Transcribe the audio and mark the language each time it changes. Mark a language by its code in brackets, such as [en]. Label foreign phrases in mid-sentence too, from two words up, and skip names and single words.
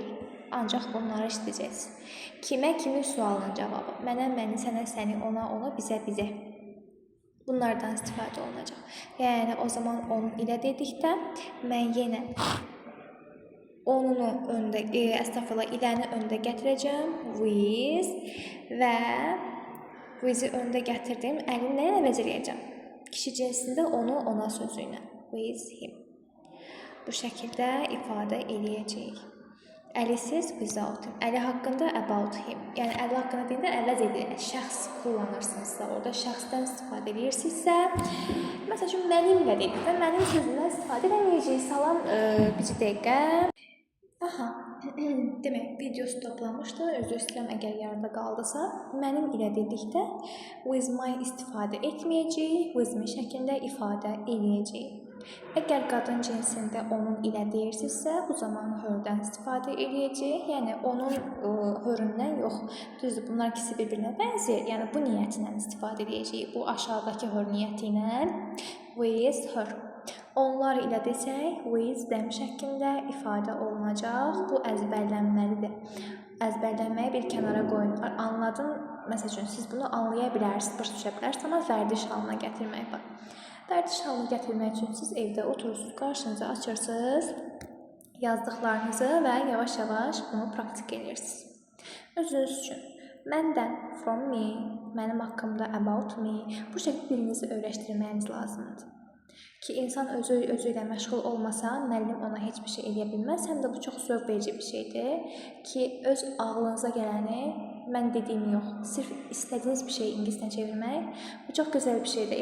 [az] Ancaq bunları işləyəcəksin. Kimə, kimin sualının cavabı? Mənə, məni, sənə, səni, ona, ona, bizə, bizə. Bunlardan istifadə olunacaq. Yəni, o zaman onun ilə dedikdə mən yenə onunu öndə, iləni öndə gətirəcəm, with və with-i öndə gətirdim, əlini nəyə əvəz eləyəcəm? Kişi cinsində onu, ona sözü ilə, [en] with him. [az] Bu şəkildə ifadə eləyəcəyik. [en] Əlisiz without him, [az] əli haqqında [en] about him. [az] Yəni, əli haqqında deyəndə əvəz edir, şəxs kullanırsınızsa, orada şəxsdən istifadə edirsinizsə, məsəl üçün, mənimlə dedik və mənim sözündən istifadə edəcəyik. Salam, bir dəqiqə. Aha, demək, videosu toplamışdı. Özür istəyirəm, əgər yarıda qaldısa. Mənim ilə dedikdə [en] with my [az] istifadə etməyəcəyik, [en] with me [az] şəklində ifadə eləyəcəyik. Əgər qadın cinsində onun ilə deyirsinizsə, bu zaman hördən istifadə eləyəcəyik. Yəni, onun höründən yox. Düzdür, bunlar ikisi bir-birinə bənzəyir. Yəni, bu niyyətlə istifadə eləyəcəyik. Bu aşağıdakı hör niyyəti ilə [en] with her. [az] Onlar ilə desək, [en] with them [az] şəklində ifadə olunacaq. Bu əzbərlənməlidir. Əzbərlənməyi bir kənara qoyun. Anladım, məsəl üçün, siz bunu anlaya bilərsiniz, başa düşə bilərsiniz, amma vərdiş halına gətirmək var. Vərdiş halına gətirmək üçün siz evdə oturursunuz, qarşınıza açırsınız yazdıqlarınızı və yavaş-yavaş bunu praktik edirsiniz. Özünüz üçün məndən, [en] from me, [az] mənim haqqımda, [en] about me, [az] bu şəkildə dilinizi öyrəşdirməyiniz lazımdır. Ki, insan özü ilə məşğul olmasa, müəllim ona heç bir şey eləyə bilməz. Həm də bu çox zövq verici bir şeydir ki, öz ağlınıza gələni, mən dediyim yox, sırf istədiyiniz bir şeyi ingiliscə çevirmək, bu çox gözəl bir şeydir.